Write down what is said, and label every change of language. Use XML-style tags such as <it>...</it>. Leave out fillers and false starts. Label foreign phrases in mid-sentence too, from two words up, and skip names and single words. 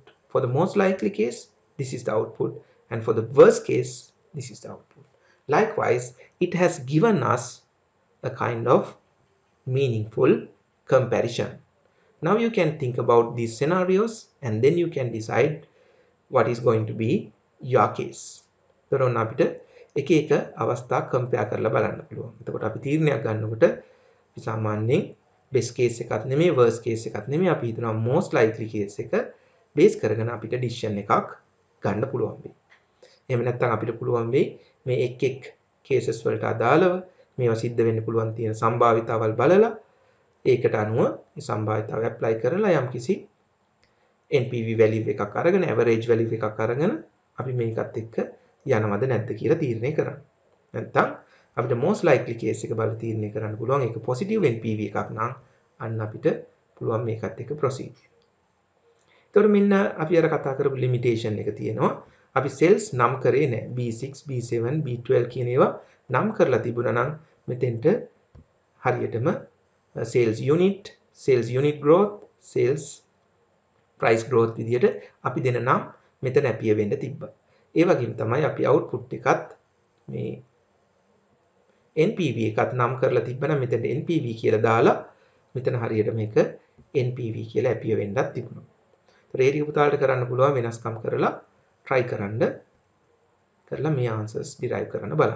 <en>For the most likely case, this is the output. And for the worst case, this is the output. Likewise, it has given us a kind of meaningful comparison. Now you can think about these scenarios and then you can decide what is going to be your case.</en> <si>එතකොට අපිට එක එක අවස්ථා compare කරලා බලන්න පුළුවන්. එතකොට අපි තීරණයක් ගන්නකොට අපි සාමාන්‍යයෙන්</si> <en>best case</en> <si>එකක් නෙමෙයි</si> <en>worst case</en> <si>එකක් නෙමෙයි අපි හිතනවා</si> <en>most likely case</en> <si>එක base කරගෙන අපිට decision එකක් ගන්න පුළුවන් වෙයි. එහෙම නැත්නම් අපිට පුළුවන් වෙයි මේ එක් cases වලට අදාළව මේවා සිද්ධ වෙන්න පුළුවන් තියෙන සම්භාවිතාවල් බලලා ඒකට අනුව මේ සම්භාවිතාව apply කරලා යම්කිසි</si> <en>NPV value</en> <si>එකක් අරගෙන</si> <en>average value</en> <si>එකක් අරගෙන අපි මේකත් එක්ක යනවද නැද්ද කියලා තීරණය කරන්න. නැත්නම් අපිට</si> <en>most likely case</en> <si>එක බලලා තීරණය කරන්න පුළුවන් ඒක</si> <en>positive NPV</en> <si>එකක් නම් අන්න අපිට පුළුවන් මේකත් එක්ක proceed. එතකොට මෙන්න අපි අර කතා කරපු limitation එක තියෙනවා. අපි cells නම් කරේ නැහැ. B6, B7, B12 කියන ඒවා නම් කරලා තිබුණා නම් මෙතෙන්ට හරියටම</si> <en>sales unit growth, sales price growth</en> <si>විදියට අපි දෙන නම් මෙතන appear වෙන්න තිබ්බා. ඒ වගේම තමයි අපි output එකත් මේ NPV එකත් නම් කරලා තිබ්බනම් මෙතන NPV කියලා දාලා මෙතන හරියට මේක NPV කියලා appear වෙන්නත් තිබුණා. ඒතර ඒ ටික පුතාලට කරන්න පුළුවන් වෙනස්කම් කරලා try කරලා මේ</si> <en>answers derive</en> <si>කරන්න බලන්න.</si>